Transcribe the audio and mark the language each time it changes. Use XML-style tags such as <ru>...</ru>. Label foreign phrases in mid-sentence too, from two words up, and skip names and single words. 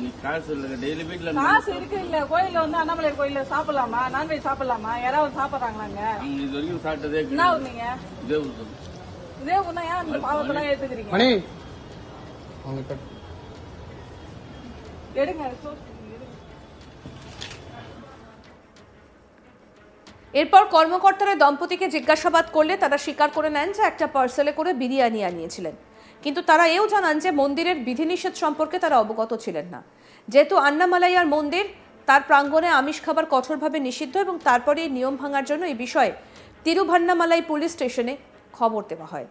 <ta>நீ காசு இல்லைங்க. டெய்லி வீட்டில் காசு இருக்கு இல்ல? கோயில வந்து அண்ணாமலை கோயில சாப்பிடலாமா? நான்வெஜ் சாப்பிடலாமா? யாராவது சாப்பிடுறாங்களாங்க? இது வரைக்கும் சாப்பிட்டதே என்ன நீங்க இதே ஒண்ணா ஏன் அந்த பாவத்தெல்லாம் ஏத்துக்கிறீங்க? மணி எடுங்க.</ta> <bn>এরপর কর্মকর্তারা দম্পতিকে জিজ্ঞাসাবাদ করলে তারা স্বীকার করে নেন যে একটা পার্সেলে করে বিরিয়ানি আনিয়েছিলেন, কিন্তু তারা এও জানান যে মন্দিরের বিধিনিষেধ সম্পর্কে তারা অবগত ছিলেন না। যেহেতু আন্নামালাইয়ার মন্দির, তার প্রাঙ্গণে আমিষ খাবার কঠোরভাবে নিষিদ্ধ এবং তারপরে এই নিয়ম ভাঙার জন্য এই বিষয়ে তিরুভান্নামালাই পুলিশ স্টেশনে খবর দেওয়া হয়।</bn>